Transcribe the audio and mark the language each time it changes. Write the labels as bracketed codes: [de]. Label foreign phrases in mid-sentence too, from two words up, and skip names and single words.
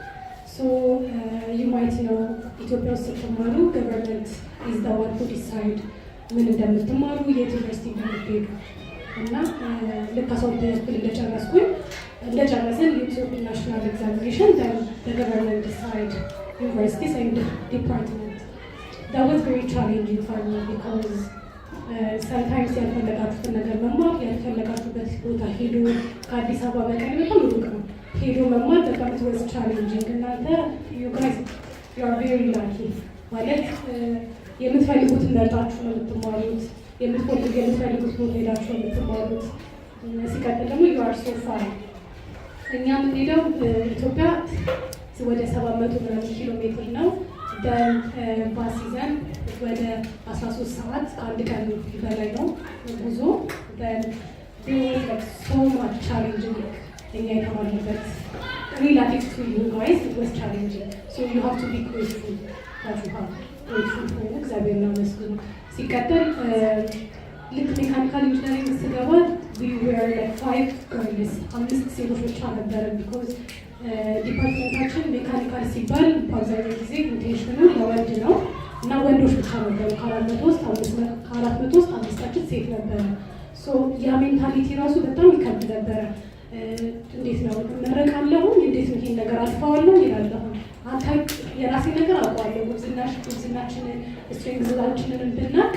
[en] you might [am] ነው ኢትዮጵያ ውስጥ ስትማሩ [en] government is the one to decide [am] ምን እንደምትማሩ የት ዩኒቨርሲቲ እንደምትሄዱ እና ልክ 12ኛ ክፍል እንደጨረስን የኢትዮጵያ [en] national examination government decide universities and department. That was very challenging for me, because sometimes [am] ያልፈለጋችሁትን ነገር መማር ያልፈለጋችሁበት ቦታ ሄዶ ከአዲስ አበባ በቀን በጣም ሩቅ ነው ሄዶ መማር በጣም [en] it was challenging. [am] እናንተ [en] you guys you are very lucky [am] ማለት የምትፈልጉትን መርጣችሁ ነው የምትማሩት፣ የምትፈልጉት ቦታ ሄዳችሁ ነው የምትማሩት። ሲቀጥል ደግሞ [en] you are so far [am] እኛ የምንሄደው ኢትዮጵያ ወደ 700 ምናምን ኪሎ ሜትር ነው። በባስ ይዘን ወደ 13 ሰዓት ከአንድ ቀን በላይ ነው ጉዞ። [en] so much challenging [am] እኛ የተማርንበት [en] relative to you guys it was challenging so you have to be grateful that you have grateful for [am] እግዚአብሔርን አመስግኑ። ሲቀጥል ልክ [en] mechanical engineering ስገባ we were like 5 girls [am] 5 ሴቶች ብቻ ነበረን because ዲፓርትመንታችን ሜካኒካል ሲባል በአብዛኛው ጊዜ ኢንቴንሽኑ ለወንድ ነው እና ወንዶች ብቻ ነበሩ። ከ400 ውስጥ አምስታችን ሴት ነበረ። ሶ ያ ሜንታሊቲ ራሱ በጣም ይከብድ ነበረ። እንዴት ነው እመረቃለሁ፣ እንዴት ነው ይሄን ነገር አልፈዋለሁ ይላለሁ። የራሴ ነገር አውቀዋለሁ። ጉብዝናችንን ስትሬንግዛችንን ብናቅ